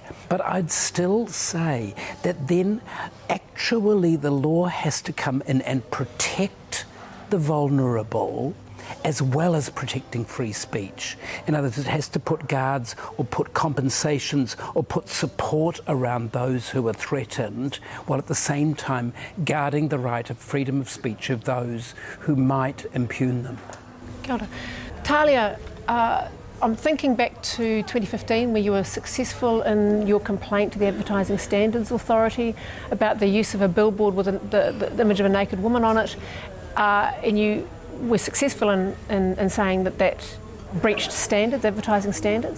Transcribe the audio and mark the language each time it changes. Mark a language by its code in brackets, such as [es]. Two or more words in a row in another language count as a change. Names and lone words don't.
[en] But I'd still say that then actually the law has to come in and protect the vulnerable as well as protecting free speech. In other words, it has to put guards or put compensations or put support around those who are threatened, while at the same time guarding the right of freedom of speech of those who might impugn them. [mi] Kia ora. [en] Thalia, I'm thinking back to 2015 where you were successful in your complaint to the Advertising Standards Authority about the use of a billboard with the image of a naked woman on it, and you we're successful in saying that breached standards, advertising standards.